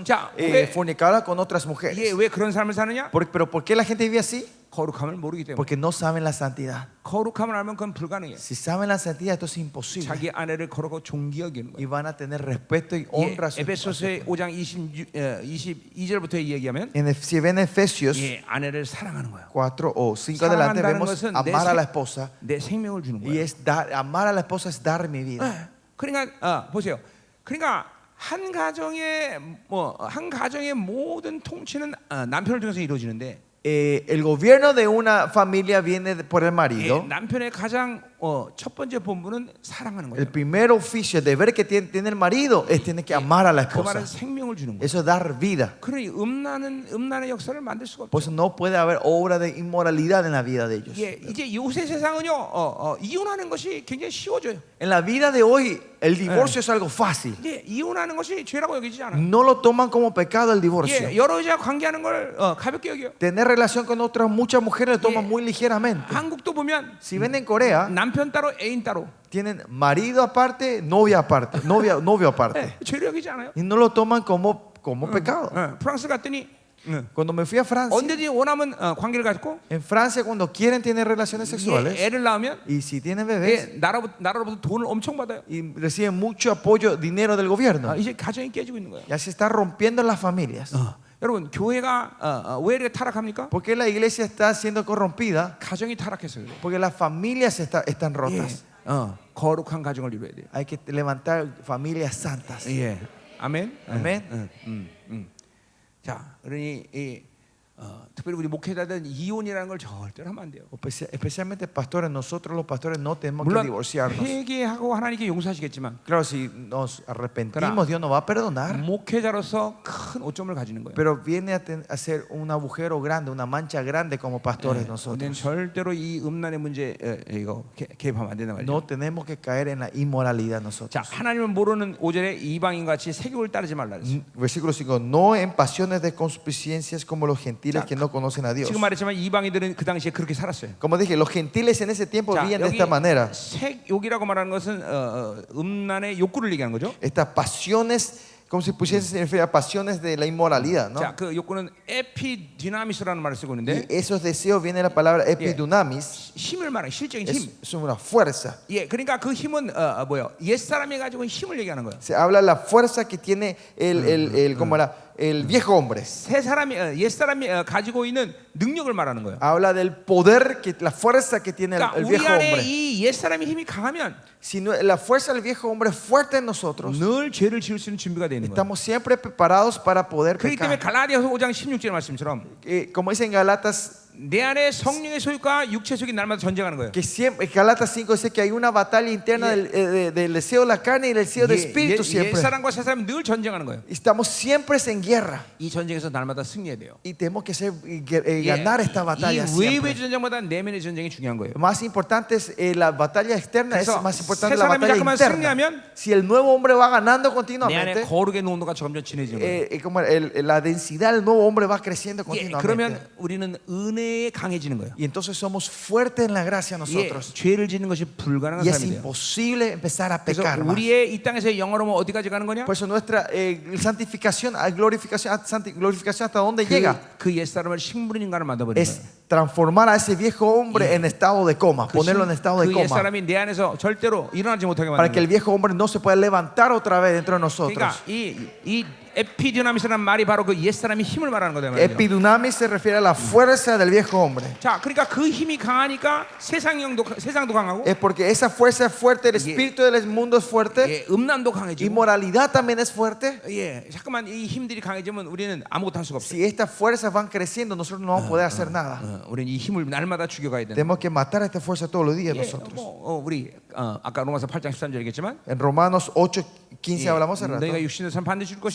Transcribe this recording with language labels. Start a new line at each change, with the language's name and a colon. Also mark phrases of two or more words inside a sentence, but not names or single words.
Korean: Ya, 왜-
Spanish: fornicada con otras mujeres.
Korean: 이게 왜 그런 삶을 사느냐?
Spanish: Pero ¿por qué la gente vive así?
Korean: 거룩함을 모르기 때문에.
Spanish: Porque no saben la santidad.
Korean: 거룩함을 알면 그건 불가능해요.
Spanish: Si saben la santidad, esto es imposible.
Korean: 자기 아내를 거룩하고 존귀 여기는
Spanish: Y
Korean: 거예요.
Spanish: van a tener respeto y
Korean: 예,
Spanish: honra a su
Korean: 에베소서의 5장 22절부터 얘기하면
Spanish: Si ven Efesios
Korean: 예, 아내를 사랑하는 거예요.
Spanish: 4 o 5 adelante,
Korean: 사랑한다는
Spanish: vemos
Korean: 것은
Spanish: amar a la esposa.
Korean: 내 생명을 주는
Spanish: Y
Korean: 거예요.
Spanish: es amar a la esposa es dar mi vida.
Korean: 예, 그러니까 보세요. 그러니까 한 가정의 모든 통치는 남편을 통해서 이루어지는데
Spanish: El gobierno de una familia viene por el
Korean: 예,
Spanish: marido.
Korean: 남편의 가장 첫 번째 본분은 사랑하는 거예요.
Spanish: El primer oficio, el deber que tiene el marido es tiene que amar a la
Korean: 그 말은
Spanish: esposa.
Korean: 생명을 주는 거예요.
Spanish: Eso es dar vida.
Korean: 그러니 음란의 역사를 만들 수가
Spanish: Por
Korean: 없죠.
Spanish: eso no puede haber obra de inmoralidad en la vida de ellos.
Korean: 예, 이제 요새 세상은요 이혼하는 것이 굉장히 쉬워져요.
Spanish: En la vida de hoy, el divorcio es algo fácil.
Korean: 이제 이혼하는 것이 죄라고 여기지 않아요.
Spanish: No lo toman como pecado el divorcio.
Korean: 예, 여러 여자 관계하는 걸 가볍게 여겨요.
Spanish: Tener relación con otras muchas mujeres lo toman muy ligeramente.
Korean: 한국도 보면
Spanish: Si ven en Corea,
Korean: 남편 따로 애인 따로
Spanish: tienen marido aparte, novia aparte, novio aparte.
Korean: 죄로 여기지 않아요.
Spanish: Y no lo toman como pecado.
Korean: 프랑스 갔더니
Spanish: Cuando me fui a Francia,
Korean: 언제든지 원하면 관계를 갖고
Spanish: en Francia cuando quieren tener relaciones sexuales
Korean: 애를 낳으면
Spanish: y si tienen bebés
Korean: 나라로부터 돈을 엄청 받아요.
Spanish: y reciben mucho apoyo, dinero del gobierno,
Korean: 이제 가정이 깨지고 있는 거예요.
Spanish: ya se está rompiendo las familias.
Korean: 여러분 교회가 왜 이렇게 타락합니까?
Spanish: ¿Por qué la iglesia está siendo corrompida?
Korean: 가정이 타락해서 그래요.
Spanish: Porque las familias están
Korean: 예,
Spanish: rotas.
Korean: 거룩한 가정을 이루어야 돼요.
Spanish: Hay que levantar familias santas.
Korean: 예, 아멘.
Spanish: Amén.
Korean: 자, 그러니 특별히 우리 목회자들은 이혼이라는 걸 절대로 하면 안 돼요.
Spanish: Especialmente pastores, nosotros los pastores no tenemos que
Korean: 물론
Spanish: divorciarnos.
Korean: 회개하고 하나님께 용서하시겠지만
Spanish: Claro, si nos arrepentimos, Dios nos va a perdonar.
Korean: 목회자로서 큰 오점을 가지는 거예요.
Spanish: Pero viene a ser un agujero grande, una mancha grande como pastores
Korean: 우리는
Spanish: nosotros.
Korean: 절대로 이 음란의 문제 이거 개입하면 안 된단 말이죠.
Spanish: No tenemos que caer en la inmoralidad
Korean: 자,
Spanish: nosotros.
Korean: 하나님을 모르는 5절에 이방인 같이 세교를 따르지 말라 그랬어요.
Spanish: Versículo 5. No en pasiones de concupiscencias como los gentiles que no conocen a Dios.
Korean: 지금 말했지만 이방인들은 그 당시에 그렇게 살았어요.
Spanish: Como dije, los gentiles en ese tiempo
Korean: 자,
Spanish: vivían de
Korean: 여기
Spanish: esta manera.
Korean: 색욕이라고 말하는 것은 음란의 욕구를 얘기하는 거죠.
Spanish: Estas pasiones, como si pusiese se refiere a pasiones de la inmoralidad, ¿no?
Korean: 자, 그 욕구는 에피디나미스라는 말을 쓰고
Spanish: Y
Korean: 있는데
Spanish: esos deseos viene la palabra epidunamis.
Korean: 힘을 말하는 실적인 힘.
Spanish: Es una fuerza.
Korean: 예, 그러니까 그 힘은 뭐요? 옛 사람이 가지고 있는 힘을 얘기하는 거예요.
Spanish: Se habla de la fuerza que tiene ¿cómo era? El viejo hombre.
Korean: 새 사람이 옛 사람이 가지고 있는 능력을 말하는 거예요.
Spanish: Habla del poder, la fuerza que tiene
Korean: 그러니까
Spanish: el
Korean: 우리
Spanish: viejo
Korean: 안에
Spanish: hombre.
Korean: 이 옛 사람의 힘이 강하면
Spanish: Si la fuerza del viejo hombre es fuerte en nosotros,
Korean: 늘 죄를 지을 수 있는 준비가 되는 거예요.
Spanish: estamos siempre preparados para poder
Korean: 그렇기 때문에
Spanish: pecar.
Korean: 갈라디아서 5장 16절 말씀처럼
Spanish: Como dice en Galatas
Korean: 내 안에 성령의 소유과 육체 소유가 날마다 전쟁하는 거예요.
Spanish: Que siempre, Galatas 5 dice que hay una batalla interna del deseo de la carne y del deseo del espíritu siempre.
Korean: 옛사람과 새사람이 늘 전쟁하는 거예요.
Spanish: Estamos siempre en guerra
Korean: 이 전쟁에서 날마다 승리해야 돼요.
Spanish: y tenemos que ganar esta batalla
Korean: 이 외부의
Spanish: siempre.
Korean: 전쟁보다 내면의 전쟁이 중요한 거예요.
Spanish: Más importante es la batalla externa, es
Korean: 그래서
Spanish: más importante
Korean: 새
Spanish: la
Korean: 사람이
Spanish: batalla
Korean: 잠깐만
Spanish: interna.
Korean: 승리하면
Spanish: Si el nuevo hombre va ganando
Korean: 내 안에
Spanish: continuamente,
Korean: 거룩의 농도가 점점 진해지는 거예요.
Spanish: como la densidad del nuevo hombre va creciendo
Korean: 그러면
Spanish: continuamente.
Korean: 우리는 은혜에 강해지는 거예요.
Spanish: Y entonces somos fuertes en la gracia nosotros.
Korean: 죄를 짓는 것이 불가능한
Spanish: Y es
Korean: 사람이 돼요.
Spanish: imposible empezar a
Korean: 그래서
Spanish: pecar más.
Korean: 우리의 이 땅에서 영화로면 어디까지 가는 거냐?
Spanish: Por eso nuestra santificación, glorificación hasta dónde llega
Korean: 그 옛사람을 식물인 인간을 만들어버리는
Spanish: es
Korean: 거예요.
Spanish: transformar a ese viejo hombre en estado de coma, ponerlo en estado de
Korean: 그
Spanish: coma,
Korean: 옛사람이 내 안에서 절대로 일어나지 못하게
Spanish: para
Korean: 만드는
Spanish: que el
Korean: 거예요.
Spanish: viejo hombre no se pueda levantar otra vez dentro de nosotros.
Korean: 그러니까 이 에피디나미스라는 말이 바로 그 옛사람의 힘을 말하는 거다 말이죠.
Spanish: Epidunamis se refiere a la fuerza del viejo hombre.
Korean: 자, 그러니까 그 힘이 강하니까 세상도 강하고
Spanish: Es porque esa fuerza es fuerte, el espíritu del mundo es fuerte,
Korean: 음란도 강해지고.
Spanish: inmoralidad también es fuerte.
Korean: 잠깐만 이 힘들이 강해지면 우리는 아무것도 할 수가 없어요.
Spanish: Si estas fuerzas van creciendo, nosotros no vamos a poder hacer nada.
Korean: 우리는 이 힘을 날마다 죽여가야 되는.
Spanish: Tenemos que matar esta fuerza todos los días nosotros.
Korean: 우리 아까 로마서 8장 13절 얘기했지만
Spanish: En Romanos 8:15 hablamos hace rato.
Korean: 너희가 육신의 삶 반드시 죽을